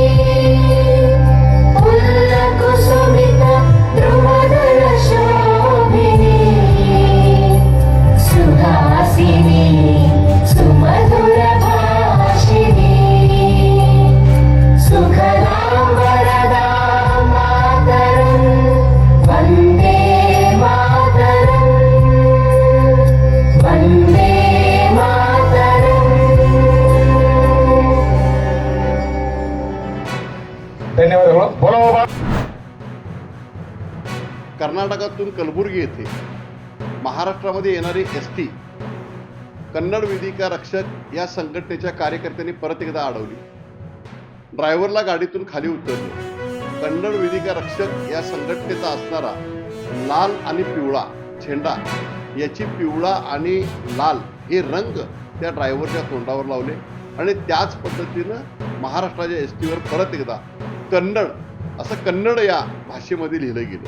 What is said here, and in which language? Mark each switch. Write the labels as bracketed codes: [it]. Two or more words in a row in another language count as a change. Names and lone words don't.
[sa] ಕುಸುಮಿತ ಧ್ರುವದಳ ಶೋಭಿನಿ ಸುಹಾಸಿನಿ ಸುಮಧುರ ಭಾಷಿಣಿ ಸುಖದಾಂ ವರದಾಂ ಮಾತರಂ ವಂದೇ ಮಾತರಂ ವಂದೇ ಮಾತರಂ. [kn] ಧನ್ಯವಾದಗಳು. ಬೋಲೋ [mr] कर्नाटकातून कलबुर्गी येथे महाराष्ट्रामध्ये येणारे ST कन्नड वेदिका रक्षक या संघटनेच्या कार्यकर्त्यांनी परत एकदा अडवली. ड्रायव्हरला गाडीतून खाली उतरले. कन्नड वेदिका रक्षक या संघटनेचा असणारा लाल आणि पिवळा झेंडा याची पिवळा आणि लाल हे रंग त्या ड्रायव्हरच्या तोंडावर लावले आणि त्याच पद्धतीनं महाराष्ट्राच्या STवर परत एकदा कन्नड असं कन्नड या भाषेमध्ये लिहिलं गेलं.